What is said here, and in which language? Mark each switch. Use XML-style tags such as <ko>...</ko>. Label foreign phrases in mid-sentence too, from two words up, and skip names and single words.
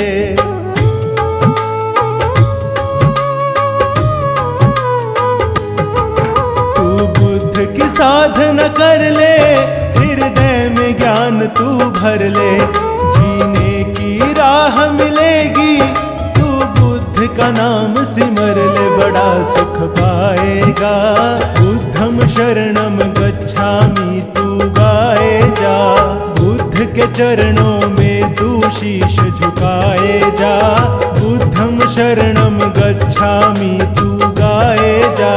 <hi>तू बुद्ध की साधना कर ले, हृदय में ज्ञान तू भर ले, जीने की राह मिलेगी, का नाम सिमर ले, बड़ा सुख पाएगा।</hi> <pi>बुद्धं शरणं गच्छामि</pi> <hi>तू गाए जा, बुद्ध के चरणों में तू शीश झुकाए जा,</hi> <pi>बुद्धं शरणं गच्छामि</pi> <hi>तू गाए जा।</hi>